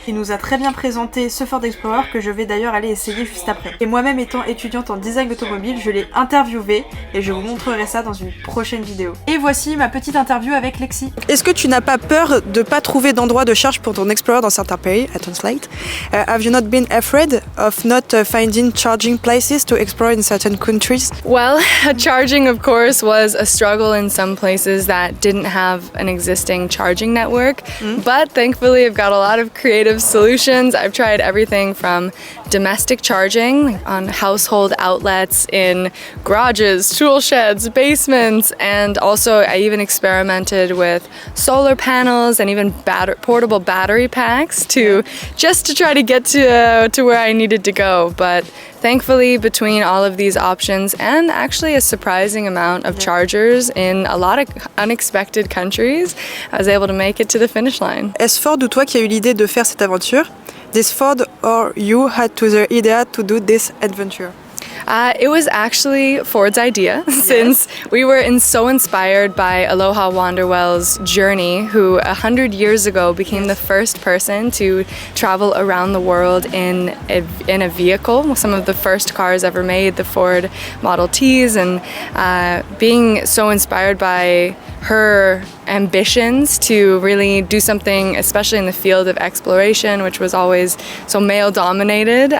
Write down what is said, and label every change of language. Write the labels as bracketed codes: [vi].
[fr] Il nous a très bien présenté ce Ford Explorer que je vais d'ailleurs aller essayer juste après. Et moi-même étant étudiante en design automobile, je l'ai interviewé et je vous montrerai ça dans une prochaine vidéo. Et voici ma petite interview avec Lexi. Est-ce que tu n'as pas peur de pas trouver d'endroit de charge pour ton Explorer dans certains pays? [en] I translate. Have you not been afraid of not finding charging places to explore in certain countries? Well, charging of course was a struggle in some places that didn't have an existing charging network, but thankfully I've got a lot of creative solutions. I've tried everything from domestic charging on household outlets, in garages, tool sheds, basements, and also I even experimented with solar panels and even portable battery packs to try to get to where I needed to go. But thankfully, between all of these options and actually a surprising amount of chargers in a lot of unexpected countries, I was able to make it to the finish line. [fr] Est-ce Ford ou toi qui a eu l'idée de faire cette aventure? [en] This Ford or you had to the idea to do this adventure? It was actually Ford's idea, since we were so inspired by Aloha Wanderwell's journey, who 100 years ago became the first person to travel around the world in a vehicle, some of the first cars ever made, the Ford Model Ts, and being so inspired by her ambitions to really do something, especially in the field of exploration, which was always so male dominated.